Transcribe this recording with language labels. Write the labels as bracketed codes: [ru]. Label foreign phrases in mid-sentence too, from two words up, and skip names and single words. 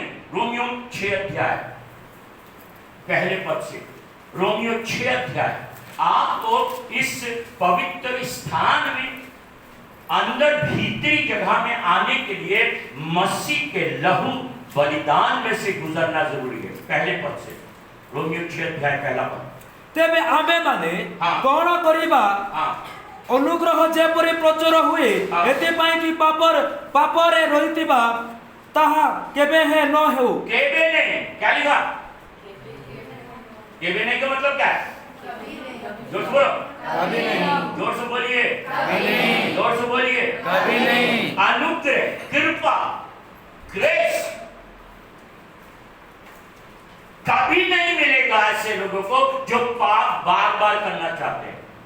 [hi] रोमियो 6 अध्याय पहले पद से, रोमियो 6 अध्याय आपको इस पवित्र स्थान में अंदर भीतरी जगह में आने के लिए मसीह के लहू बलिदान में से गुजरना जरूरी है। पहले पद से रोमियो 6 अध्याय पहला पद। [or] ତେବେ ଆମେମାନେ ହଁ। କ'ଣ କରିବା? [hi] हाँ [or] ଅନୁଗ୍ରହ ଯେପରି ପ୍ରଚୁର ହୁଏ ହଁ। ଏଥିପାଇଁ କି ପାପରେ ରହିଥିବା ତାହା କେବେ ହେ ନ ହେଉ। [hi] केबे नहीं क्या लिखा? केबे नहीं का मतलब क्या है? जोर से बोलो, कभी नहीं, जोर से बोलिए, कभी नहीं, जोर से बोलिए। कभी नहीं। अनुग्रह, कृपा, ग्रेस कभी नहीं मिलेगा ऐसे लोगों को जो पाप बार बार करना चाहते हैं।